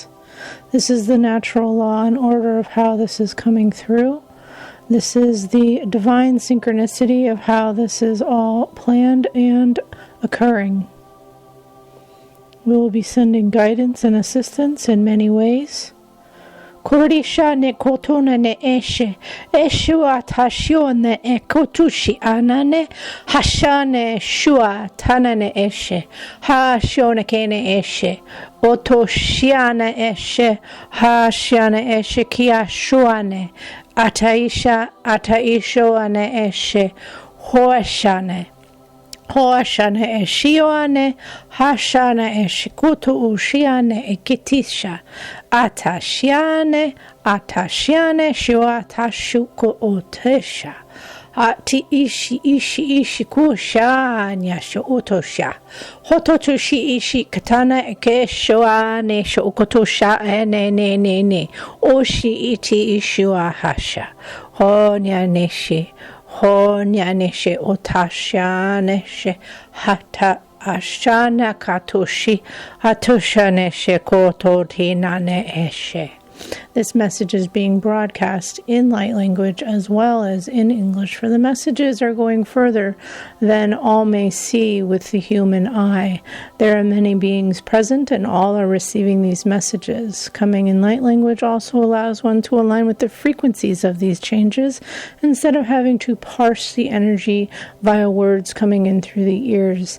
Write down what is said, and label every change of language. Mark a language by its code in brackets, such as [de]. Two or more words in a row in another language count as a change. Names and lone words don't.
[en] This is the natural law and order of how this is coming through. This is the divine synchronicity of how this is all planned and occurring. We will be sending guidance and assistance in many ways. Korisha ne kotona ne eshe eshua tashione e kotushi anane hashane shua tanane eshe ha shone kene eshe otoshiana eshe ha shiana eshe kia shuane ataisha ataishoane eshe hoashane Hoashana Eshioane, Hashana Eshikutu Ushiane Ekitisha, Atashiane, Shuatashuko Otesha, Ati Ishi Kushanya Shotosha, Hototushi Ishi Katana Ekeshoane Shokotosha ne Oshi Iti Ishua Hasha, Honyaneshi. Honyaneshe otashaneshe hata ashana katoshi hatoshaneshe kototinane eshe. This message is being broadcast in light language as well as in English, for the messages are going further than all may see with the human eye. There are many beings present and all are receiving these messages. Coming in light language also allows one to align with the frequencies of these changes instead of having to parse the energy via words coming in through the ears.